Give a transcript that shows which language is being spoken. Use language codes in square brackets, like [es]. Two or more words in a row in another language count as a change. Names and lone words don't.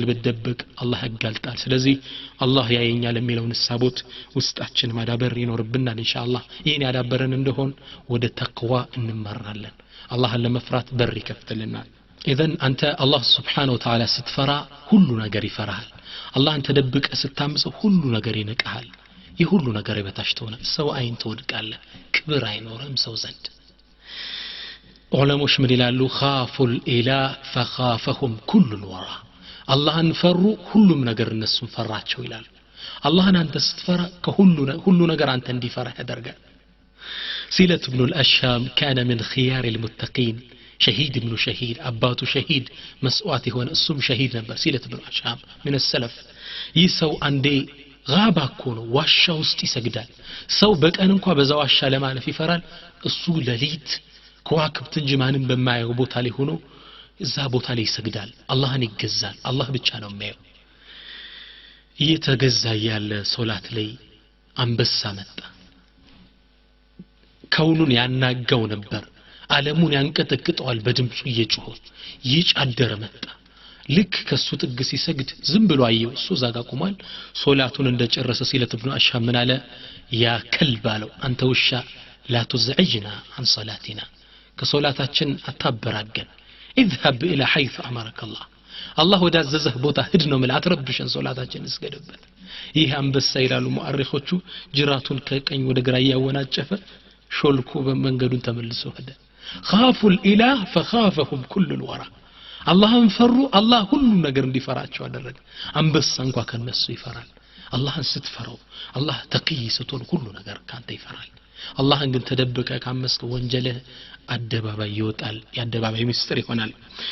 [am] በደብቅ አላህ ያጋልጣል ስለዚህ አላህ ያየኛል የሚለውን ሐሳቦት ውስጣችን ማዳበር ይኖርብናል ኢንሻአላህ ይሄን ያዳበረን እንደሆን ወደ ተቅዋ እንመራለን አላህን ለመፍራት በር ይከፍትልናል ኢዘን አንተ አላህ [ar] سبحانه وتعالى [am] ስትፈራ ሁሉ ነገር ይፈራሃል አላህን ተደብቀ ስታምጽ ሁሉ ነገር ይነቃሃል የሁሉ ነገር በታሽተውና ሰው አይን ተወድቃለህ ክብር አይኖርም ሰው ዘንድ ዑለሞች ምን ይላሉ [ar] خافوا الإله فخافهم كل الورى [am] አላህን ፈሩ ሁሉም ነገር እነሱን ፈራቸው ይላሉ አላህን አንተ ስትፈራ ከሁሉ ነገር አንተ እንዲፈራ ያደርጋል ሲለት ኢብኑ አልአሻም [ar] كان من خيار المتقين شهيد ابن شهيد [am] አባቱ ሸሂድ መስዋዕት የሆነ እሱም ሸሂድ ነበር ሲለት ኢብኑ አልአሻም [ar] من السلف [am] ይሰው አንዴ [ar] غابا كونو [am] ዋሻ ውስጥ ይሰግዳል ሰው በቀን እንኳን በዛ ዋሻ ለማለፍ ይፈራል እሱ ለሊት ከዋክብት እንጂ ማንም በማያየው ቦታ ላይ ሆኖ እዛ ቦታ ላይ ይሰግዳል አላህን ይገዛል አላህ ብቻ ነው የሚያየው እየተገዛ ያለ ሶላት ላይ አንበሳ መጣ ከውኑን ያናጋው ነበር ዓለሙን ያንቀጠቅጠዋል በድምጹ እየጮኸ ይጫደረ መጣ ልክ ከሱ ጥግ ሲሰግድ ዝም ብሎ አየው እሱ ዛጋ ቆሟል ሶላቱን እንደጨረሰ ሲለት ኢብኑ አሻም ምን አለ ያ ከልብ አለው አንተ ውሻ [ar] لا تزعجنا عن صلاتنا [am] كصلاتችን አታበራገን [ar] اذهب الى حيث امرك الله [am] الله ወዳዘዘህ ቦታ ሂድ ነው ማለት አትረብሽን ሶላታችን እስገድበት ይህ አንበሳ ይላሉ ሙአሪኾቹ ጅራቱን ከቀኝ ወደ ግራ ያወናጨፈ ሾልኮ በመንገዱን ተመልሶ ሄደ [ar] خافوا الاله فخافهم كل الورى [am] አላህን ፈሩ አላህ ሁሉ ነገር እንዲፈራቸው አደረገ አንበሳ እንኳን ከነሱ ይፈራል አላህን ስትፈራው አላህ ተቂይ ስትሆን ሁሉ ነገር ካንተ ይፈራል አላህን ግን ተደብቀ ካመስክ ወንጀልህ አደባባይ ይወጣል የአደባባይ ምስጢር ይሆናል